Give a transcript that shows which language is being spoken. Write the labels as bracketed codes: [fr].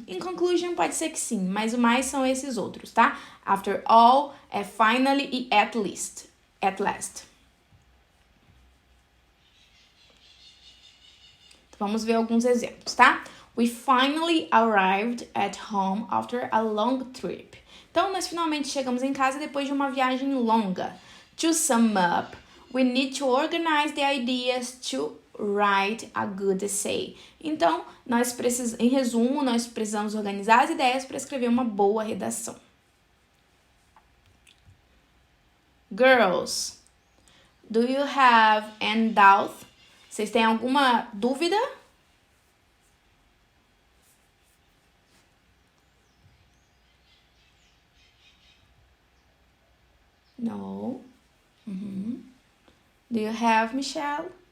[en] In conclusion, [pt] pode ser que sim, mas o mais são esses outros, tá? [en] After all, finally e at least. At last. [pt] Vamos ver alguns exemplos, tá? [en] We finally arrived at home after a long trip. [pt] Então, nós finalmente chegamos em casa depois de uma viagem longa. [en] To sum up, we need to organize the ideas to write a good essay. [pt] Então, em resumo, nós precisamos organizar as ideias para escrever uma boa redação. [en] Girls, do you have any doubt? [pt] Vocês têm alguma dúvida? [en] No. Do you have, Michelle?